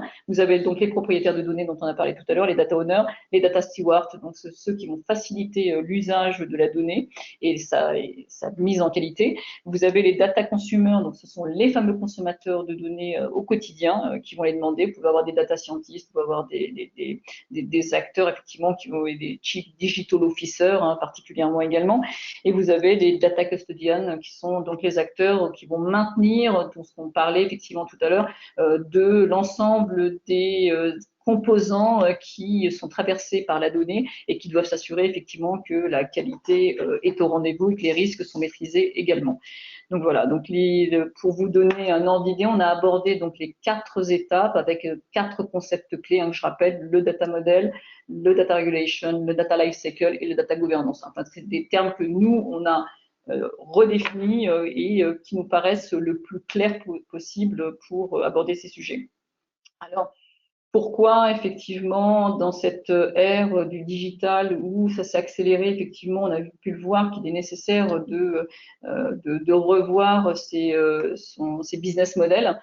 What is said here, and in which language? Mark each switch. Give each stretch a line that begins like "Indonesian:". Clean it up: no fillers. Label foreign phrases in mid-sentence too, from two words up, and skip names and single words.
French: Vous avez donc les propriétaires de données dont on a parlé tout à l'heure, les
English: data owners,
French: les
English: data stewards,
French: donc ceux qui vont faciliter l'usage de la donnée et sa mise en qualité. Vous avez les
English: data consumers,
French: donc ce sont les fameux consommateurs de données au quotidien qui vont les demander. Vous pouvez avoir des
English: data scientists,
French: vous pouvez avoir des acteurs effectivement qui vont des
English: chief digital officers
French: particulièrement également. Et vous avez les
English: data custodians
French: qui sont donc les acteurs qui vont maintenir tout ce qu'on parlait effectivement tout à l'heure de l'ensemble des composants qui sont traversés par la donnée et qui doivent s'assurer effectivement que la qualité est au rendez-vous et que les risques sont maîtrisés également. Donc voilà, donc pour vous donner un ordre d'idée, on a abordé donc les 4 étapes avec 4 concepts clés, que je rappelle, le
English: data model,
French: le
English: data regulation,
French: le
English: data lifecycle
French: et le
English: data governance.
French: Enfin, c'est des termes que nous, on a redéfinis et qui nous paraissent le plus clair possible pour aborder ces sujets. Alors, pourquoi, effectivement, dans cette ère du digital où ça s'est accéléré, effectivement, on a pu le voir qu'il est nécessaire de revoir ses
English: business models.